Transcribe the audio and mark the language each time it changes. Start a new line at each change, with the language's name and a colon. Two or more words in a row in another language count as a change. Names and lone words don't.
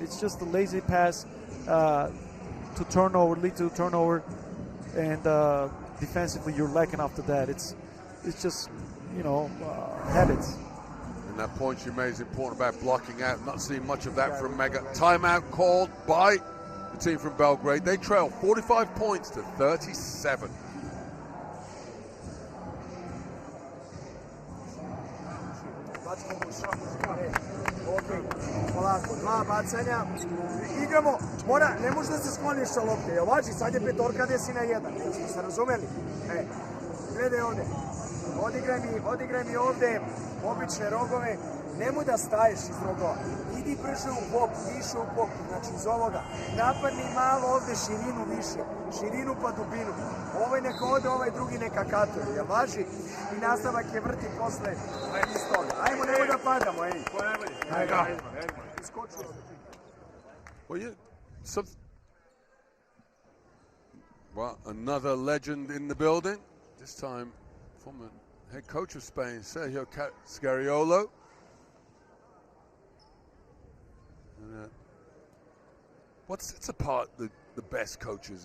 English: It's just a lazy pass to turnover, lead to turnover, and defensively you're lacking after that. It's just, you know, habits. And that point you made is important about blocking out. Not seeing much of that from Mega. Timeout called by the team from Belgrade. They trail 45 points to 37.
Serbian: Polako, 2 bacanja, igramo, ne može da se skloniš sa lopte, jel važi, sad je petorka gde si na 1, smo se razumeli? Gledaj ovde, odigraj mi ovde obične rogove, nemoj da staješ iz rogova, idi brže u bok, više u bok, znači iz ovoga, napadni malo ovde širinu više, širinu pa dubinu, ovaj neka ode, ovaj drugi neka katuje, jel važi? I nastavak je vrti posle iz toga. Ajmo, nemoj da padamo, ej.
English: Well, another legend in the building. This time, former head coach of Spain, Sergio Scariolo. And, what's apart the best coaches?